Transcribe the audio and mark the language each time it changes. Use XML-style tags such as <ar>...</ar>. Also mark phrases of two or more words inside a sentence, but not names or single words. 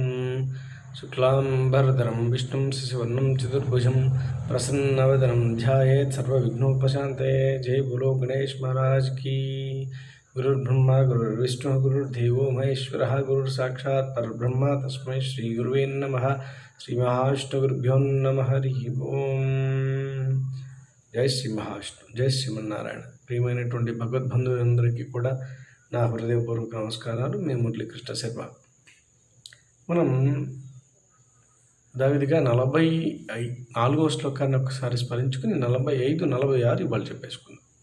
<sa>शुक्लाम्बरधरं विष्णुं शशिवर्णं चतुर्भुजं प्रसन्नवदनं ध्यायेत् सर्वविघ्नोपशान्तये।</sa> <hi>जय बोलो गणेश महाराज की।</hi> <sa>गुरुर्ब्रह्मा गुरुर्विष्णुः गुरुर्देवो महेश्वरः गुरुर्साक्षात् परब्रह्म तस्मै श्रीगुरुवे नमः। श्रीमहाविष्णुगुरुभ्यो नमः हरिः ओं।</sa> <te>జై శ్రీ మహావిష్ణు, జై శ్రీమన్నారాయణ. ప్రియమైనటువంటి భగవద్బంధువులందరికీ కూడా నా హృదయపూర్వక నమస్కారాలు. మేము మురళీకృష్ణ శర్మ. మనం దావిదిగా 44వ శ్లోకాన్ని ఒకసారి స్మరించుకుని 45, 46 ఇవాళ చెప్పేసుకుందాం.</te>